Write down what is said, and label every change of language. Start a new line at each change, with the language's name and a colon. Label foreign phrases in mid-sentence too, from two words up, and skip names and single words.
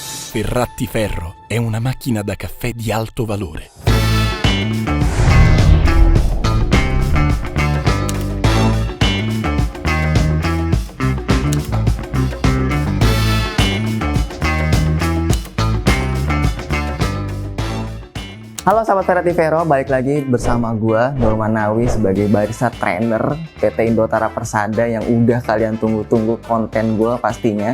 Italian: Ferrattiferro è una macchina da caffè di alto valore.
Indonesian: Halo sahabat Ferrattiferro, balik lagi bersama gua Norman Nawi sebagai
English: barista trainer
Indonesian: PT Indotara Persada yang udah kalian tunggu-tunggu konten gua pastinya.